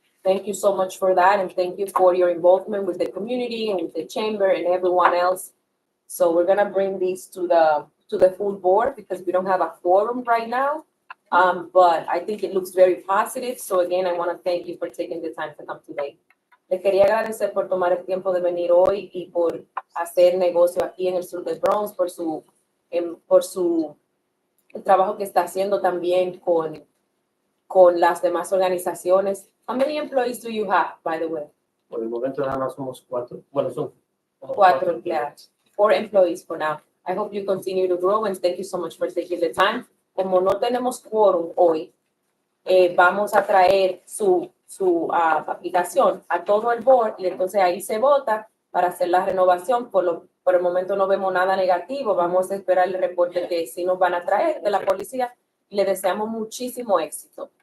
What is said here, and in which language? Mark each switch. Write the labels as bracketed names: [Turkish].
[English] Thank you so much for that, and thank you for your involvement with the community and with the chamber and everyone else. So we're gonna bring these to the full board because we don't have a quorum right now. But I think it looks very positive. So again, I want to thank you for taking the time to come today. [Spanish] Le quería agradecer por tomar el tiempo de venir hoy y por hacer negocio aquí en el sur del Bronx, por el trabajo que está haciendo también con las demás organizaciones. [English] How many employees do you have, by the way? [Spanish] Por el momento nada más somos 4. Bueno, son 4 empleados. [English] 4 employees for now. I hope you continue to grow and thank you so much for taking the time. [Spanish] Como no tenemos quórum hoy, vamos a traer su aplicación a todo el board y entonces ahí se vota para hacer la renovación. Por el momento no vemos nada negativo. Vamos a esperar el reporte que sí nos van a traer de la policía y le deseamos muchísimo éxito.